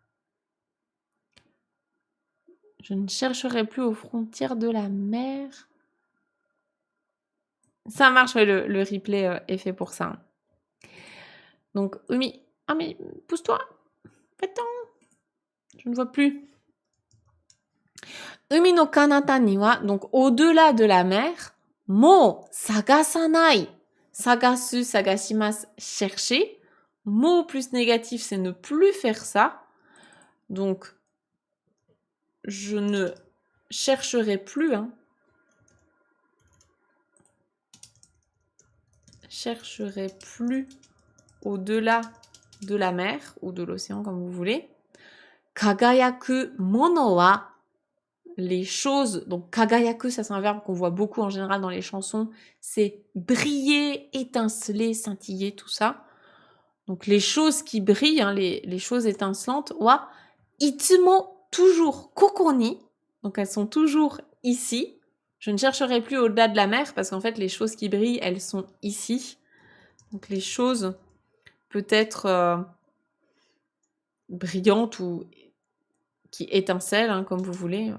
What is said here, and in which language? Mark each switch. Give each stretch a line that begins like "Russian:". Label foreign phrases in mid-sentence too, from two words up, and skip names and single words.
French: Je ne chercherai plus aux frontières de la mer. Ça marche, ouais, le replay est fait pour ça. Donc, Umi. Ah, mais pousse-toi. Va-t'en. Je ne vois plus.
Japanese: 海の彼方には,
French: donc au-delà de la mer,
Japanese: もう探さない. 探す、探します,
French: chercher. Mot plus négatif, c'est ne plus faire ça. Donc, je ne chercherai plus. Chercherai plus au-delà de la mer ou de l'océan, comme vous voulez.
Japanese: 輝くものは,
French: les choses. Donc, kagayaku, ça c'est un verbe qu'on voit beaucoup en général dans les chansons. C'est briller, étinceler, scintiller, tout ça. Donc, les choses qui brillent, les choses étincelantes,
Japanese: はいつも,
French: toujours
Japanese: ここに.
French: Donc, elles sont toujours ici. Je ne chercherai plus au-delà de la mer parce qu'en fait, les choses qui brillent, elles sont ici. Donc, les choses peut-être brillantes ou qui étincellent, comme vous voulez.